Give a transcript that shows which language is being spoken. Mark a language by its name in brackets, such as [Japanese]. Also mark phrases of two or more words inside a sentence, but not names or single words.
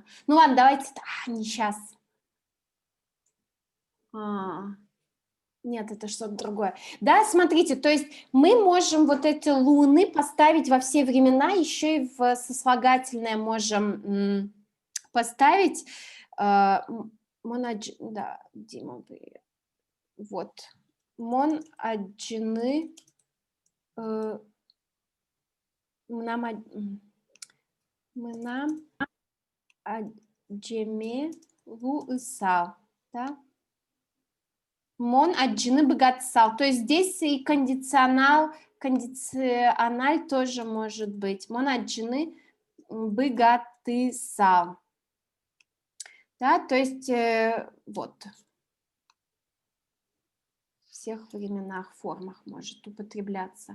[Russian] Ну ладно, давайте... не сейчас. Нет, это что-то другое. Да, смотрите, то есть мы можем вот эти луны поставить во все времена, еще и в сослагательное можем поставить. Да, Дима, вот. [Udmurt] Мон аджины... Мынам аджеме луысал, да? Мон аджины богатсал. [Russian] То есть здесь и кондициональ тоже может быть. [Udmurt] Мон аджины богатысал. [Russian] Да, то есть вот. В всех временах, формах может употребляться.